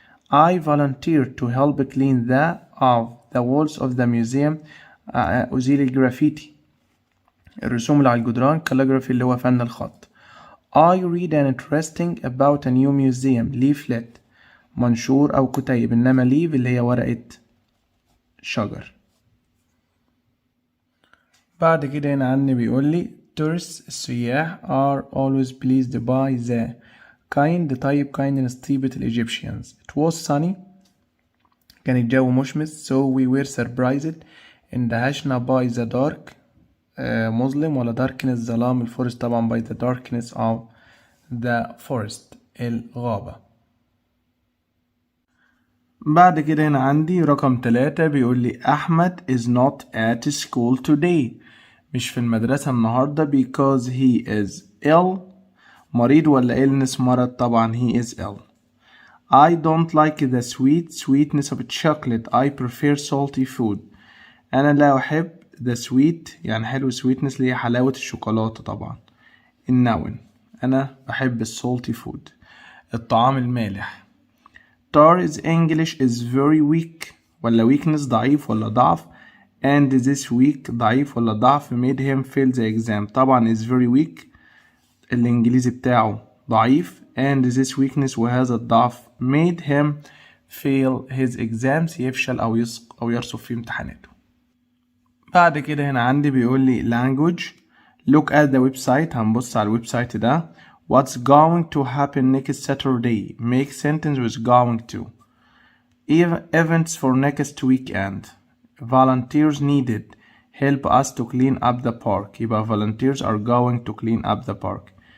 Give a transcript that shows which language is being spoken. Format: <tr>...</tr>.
<en>I volunteer to help clean the walls of the museum أزيل الجرافيتي الرسوم اللي على الجدران calligraphy اللي هو فن الخط. I read an interesting about a new museum leaflet منشور أو كتيب إنما leaf اللي هي ورقة شجر. بعد كده هنا عني بيقول لي tourists السياح are always pleased by the kind طيب kindness طيبة الإيجيبشيانز. It was sunny كان الجو مشمس so we were surprised اندهشنا by the dark مظلم ولا darkness ظلام الفورست طبعا by the darkness of the forest الغابة.</en> <ar>بعد كده هنا عندي رقم 3 بيقول لي أحمد is not at school today مش في المدرسة النهاردة because he is ill مريض ولا illness مرض طبعا he is ill.</ar> <en>I don't like the sweetness of chocolate I prefer salty food أنا لا أحب the sweet يعني حلو sweetness اللي هي حلاوة الشوكولاتة طبعا النون أنا بحب salty food الطعام المالح. Tara's English is very weak ولا weakness ضعيف ولا ضعف and this week ضعيف ولا ضعف made him fail the exam طبعا is very weak الإنجليزي بتاعه ضعيف and this weakness وهذا الضعف made him fail his exams يفشل أو يرسب في امتحاناته.</en> <ar>بعد كده هنا عندي بيقول لي language look at the website هنبص على الويب سايت ده.</ar> <en>What's going to happen next Saturday make sentence with going to. Events for next weekend. Volunteers needed help us to clean up the park يبقى volunteers are going to clean up the park.</en>